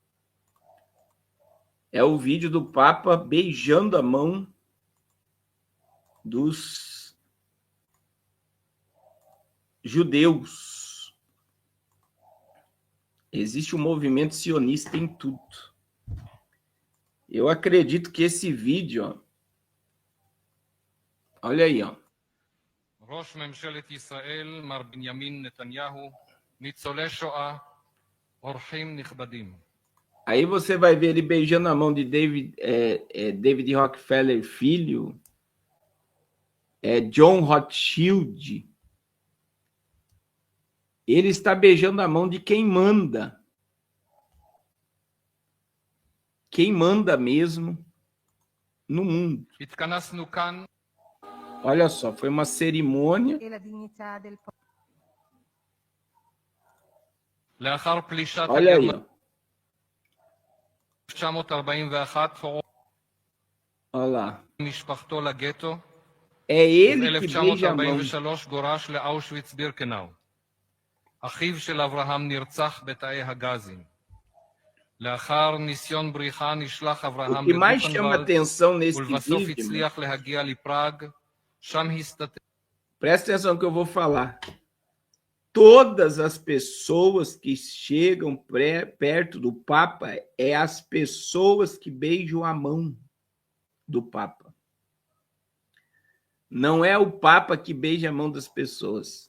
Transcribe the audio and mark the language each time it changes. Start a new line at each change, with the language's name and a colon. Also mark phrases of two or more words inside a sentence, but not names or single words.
Portuguese: É o vídeo do Papa beijando a mão dos judeus. Existe um movimento sionista em tudo. Eu acredito que esse vídeo, ó, olha aí, ó.
Hebrew: ראש ממשלת ישראל, מר בנימין נתניהו, ניצולי שואה, אורחים נכבדים.
Portuguese: Aí você vai ver ele beijando a mão de David Rockefeller Filho, John Rothschild. Ele está beijando a mão de quem manda. Quem manda mesmo no mundo.
Hebrew: התכנסנו כאן.
Portuguese: Olha só, foi uma cerimônia.
Hebrew: לאחר פלישת
Portuguese: Olha aí, ó.
Hebrew: 1941
Portuguese: Olha lá.
Hebrew: משפחתו לגטו.
Portuguese: É ele que beija a mão.
Hebrew: ב-1943 גורש לאושוויץ בירקנאו. אחיו של אברהם נרצח בתאי הגזים. לאחר ניסיון בריחה נשלח אברהם לבוכנוולד ולבסוף הצליח להגיע לפראג. שם הסתתר.
Portuguese: Presta atenção que eu vou falar. Todas as pessoas que chegam perto do Papa é as pessoas que beijam a mão do Papa. Não é o Papa que beija a mão das pessoas.